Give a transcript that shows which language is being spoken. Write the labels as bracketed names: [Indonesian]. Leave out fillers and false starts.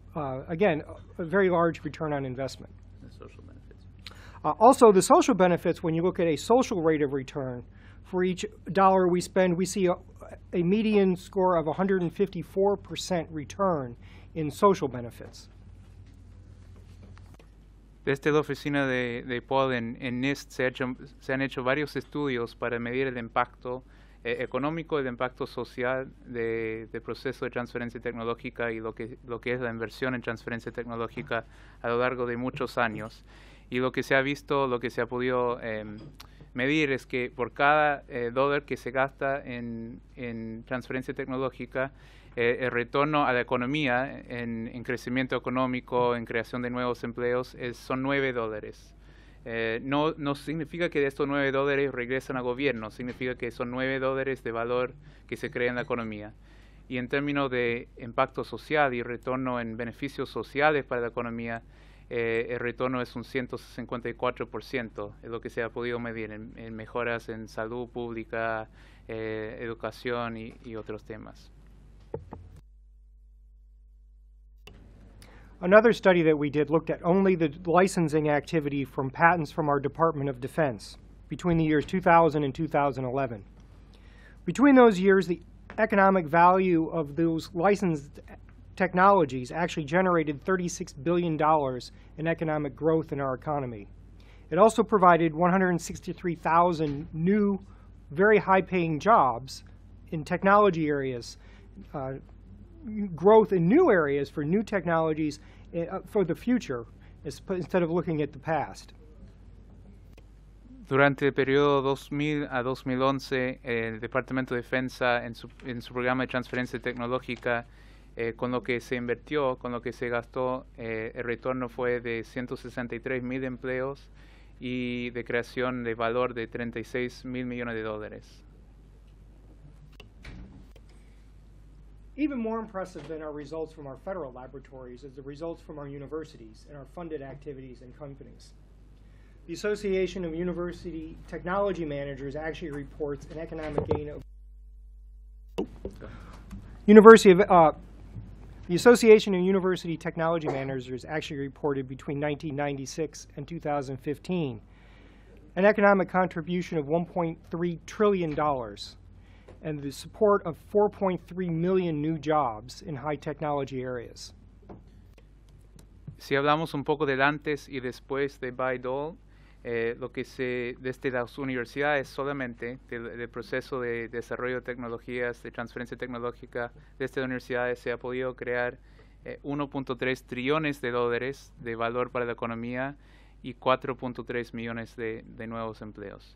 [English] Again, a very large return on investment. The social benefits. Also, the social benefits, when you look at a social rate of return, for each dollar we spend, we see a median score of 154% return in social benefits. [Spanish] Desde la oficina de Paul en NIST se han hecho varios estudios para medir el impacto económico, el impacto social del proceso de transferencia tecnológica y lo que es la inversión en transferencia tecnológica a lo largo de muchos años. Y lo que se ha visto, lo que se ha podido medir es que por cada dólar que se gasta en transferencia tecnológica, el retorno a la economía en crecimiento económico, en creación de nuevos empleos, son $9. No significa que de estos $9 regresan al gobierno, significa que son $9 de valor que se crea en la economía. Y en términos de impacto social y retorno en beneficios sociales para la economía, el retorno es un 154%, es lo que se ha podido medir en mejoras en salud pública, educación y otros temas. [English] Another study that we did looked at only the licensing activity from patents from our Department of Defense between the years 2000 and 2011. Between those years, the economic value of those licensed technologies actually generated $36 billion in economic growth in our economy. It also provided 163,000 new, very high-paying jobs in technology areas, growth in new areas for new technologies for the future, instead of looking at the past. [Spanish] Durante el periodo 2000 a 2011, el Departamento de Defensa en su programa de transferencia tecnológica, con lo que se invirtió, con lo que se gastó, el retorno fue de 163,000 empleos y de creación de valor de $36,000 millones. [English] Even more impressive than our results from our federal laboratories is the results from our universities and our funded activities and companies. The Association of University Technology Managers actually reports an economic gain of the Association of University Technology Managers actually reported between 1996 and 2015 an economic contribution of $1.3 trillion and the support of 4.3 million new jobs in high technology areas. [Spanish] Si hablamos un poco del antes y después de Bayh-Dole, lo que desde las universidades solamente, del proceso de desarrollo de tecnologías, de transferencia tecnológica, desde las universidades se ha podido crear 1.3 trillones de dólares de valor para la economía y 4.3 millones de nuevos empleos.